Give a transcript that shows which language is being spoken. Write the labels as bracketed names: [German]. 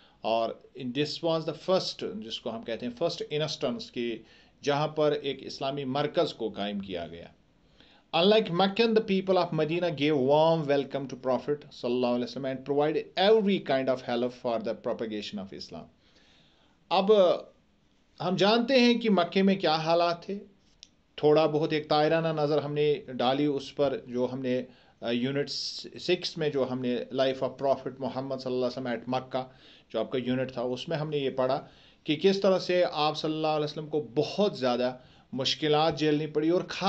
[Hindi] और [English] this was the first, [Hindi] जिसको हम कहते हैं [English] first instance, [Hindi] कि जहाँ पर एक इस्लामी मरकज़ को कायम किया गया। [English] Unlike Mecca, the people of Medina gave warm welcome to Prophet sallallahu alaihi wasallam and provided every kind of help for the propagation of Islam. [Hindi] अब हम जानते हैं कि मक्के में क्या हालात थे। थोड़ा बहुत एक तायराना नज़र हमने डाली उस पर, जो हमने यूनिट 6 में जो हमने लाइफ ऑफ प्रॉफिट मोहम्मद सल्लल्लाहु अलैहि वसल्लम एट मक्का जो आपका यूनिट था, उसमें हमने ये पढ़ा कि किस तरह से आप सल्लल्लाहु अलैहि वसल्लम को बहुत ज़्यादा मुश्किलात झेलनी पड़ी, और